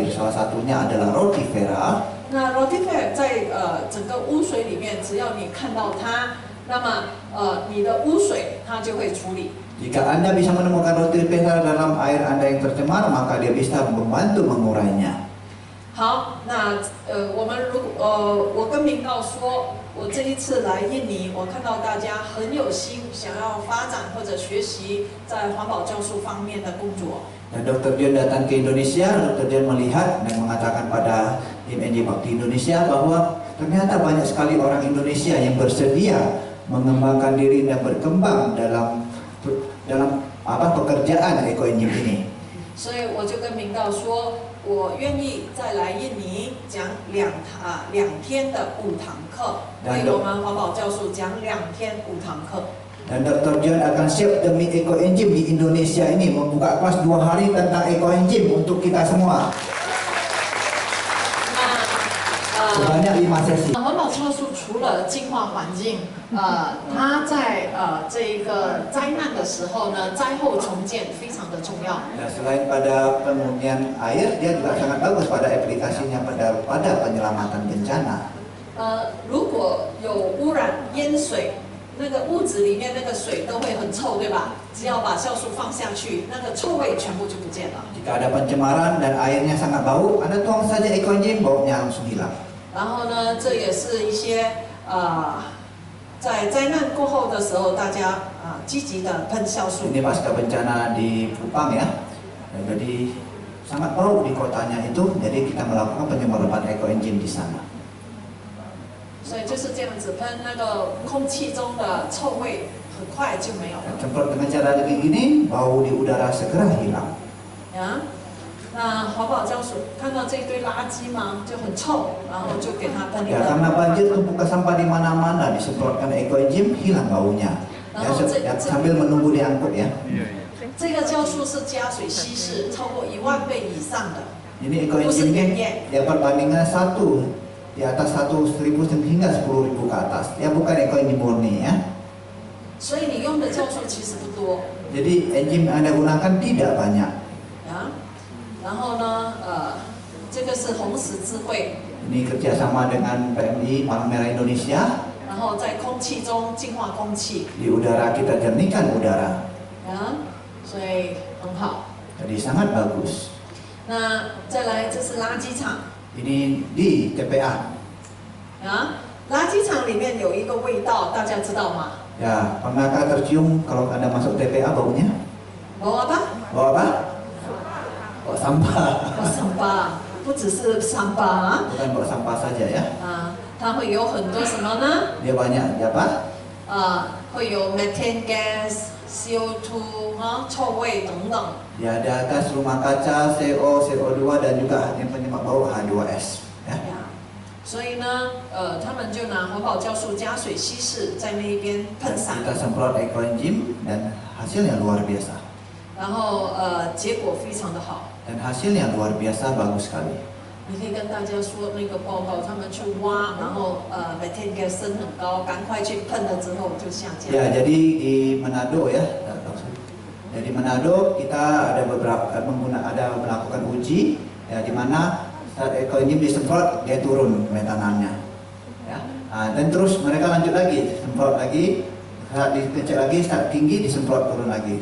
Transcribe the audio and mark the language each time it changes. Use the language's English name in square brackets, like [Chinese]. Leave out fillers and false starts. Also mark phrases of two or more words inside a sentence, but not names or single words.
[Indonesian] Salah satunya adalah rotifera. [Chinese] 那 rotifera 在整个污水里面，只要你看到它，那么你的污水它就会处理。 [Indonesian] Jika Anda bisa menemukan rotifera dalam air Anda yang tercemar, maka dia bisa membantu mengurainya. [Chinese] 好，那我跟明告说，我这一次来印尼，我看到大家很有心，想要发展或者学习在环保酵素方面的工作。 [Indonesian] Dan Dr. John datang ke Indonesia, Dr. John melihat dan mengatakan pada tim NJ Bakti Indonesia bahwa ternyata banyak sekali orang Indonesia yang bersedia mengembangkan diri dan berkembang dalam pekerjaan ekoenzim ini. [Chinese] 所以我就跟明告说，我愿意再来印尼讲2天的5堂课，为我们环保酵素讲2天5堂课。 [Indonesian] Dan Dr. John akan siap demi ekoenzim di Indonesia ini membuka kelas 2 hari tentang ekoenzim untuk kita semua. Sebanyak 5 sesi. [Chinese] 环保酵素除了净化环境，它在这一个灾难的时候呢，灾后重建非常的重要。 [Indonesian] Dan selain pada pemurnian air, dia juga sangat bagus pada aplikasinya pada penyelamatan bencana. [Chinese] 如果有污染淹水，那个屋子里面那个水都会很臭，对吧？只要把酵素放下去，那个臭味全部就不见了。 [Indonesian] Jika ada pencemaran dan airnya sangat bau, Anda tuang saja ekoenzim, baunya langsung hilang. [Chinese] 然后呢，这也是一些在灾难过后的时候，大家积极的喷酵素。 [Indonesian] Ini pasca bencana di Kupang ya. Jadi sangat bau di kotanya itu, jadi kita melakukan penyemprotan ekoenzim di sana. [Chinese] 所以就是这样子喷，那个空气中的臭味很快就没有了。 [Indonesian] Semprot dengan cara begini, bau di udara segera hilang. [Chinese] 呀，那环保酵素看到这一堆垃圾嘛，就很臭，然后就给它喷一 [Indonesian] Ya, [Chinese] 个。 [Indonesian] karena banjir tumpukan sampah di mana-mana, disemprotkan ekoenzim, hilang baunya. Ya, sambil menunggu diangkut ya. [Chinese] 这个酵素是加水稀释，超过10000倍以上的。 [Indonesian] Ini ekoenzim ya perbandingan 1 di atas 1.000 hingga 10.000 ke atas. Ya bukan ekoenzim murni ya. [Chinese] 所以你用的酵素其实不多。 [Indonesian] Jadi enzim yang Anda gunakan tidak banyak. [Chinese] 啊，然后呢，这个是红十字会， [Indonesian] Ini kerjasama dengan PMI Palang Merah Indonesia. [Chinese] 然后在空气中净化空气， [Indonesian] Di udara kita jernihkan udara. [Chinese] 啊，所以很好。 [Indonesian] Jadi sangat bagus. [Chinese] 那再来，这是垃圾场， [Indonesian] Ini di TPA. [Chinese] 啊，垃圾场里面有一个味道，大家知道吗？ [Indonesian] Ya, pernahkah tercium kalau Anda masuk TPA baunya? bau apa？ Bau apa? Bau sampah. bau sampah， [Chinese] 不只是 sampah啊， [Indonesian] Bukan bau sampah saja ya. [Chinese] 它会有很多什么呢？ [Indonesian] Dia banyak apa? [Chinese] 会有 [English] methane gas、 [Chinese] CO2 臭味等等。 [Indonesian] Ya, ada gas rumah kaca, CO, CO2 dan juga yang penyebab bau H2S. Ya. [Chinese] 所以呢，他们就拿环保酵素加水稀释，在那边喷洒， [Indonesian] Kita semprot ekoenzim dan hasilnya luar biasa. [Chinese] 然后结果非常的好。 [Indonesian] Dan hasilnya luar biasa bagus sekali. [Chinese] 你可以跟大家说那个报告，他们去挖，然后 [English] methane gas [Chinese] 升很高，赶快去喷了之后就下降。 [Indonesian] Ya, jadi di Manado ya. Jadi Manado kita ada melakukan uji ya, di mana saat ekoenzim disemprot dia turun metanannya. Ya. Dan terus mereka lanjut lagi, semprot lagi, saat dicek lagi, saat tinggi disemprot turun lagi.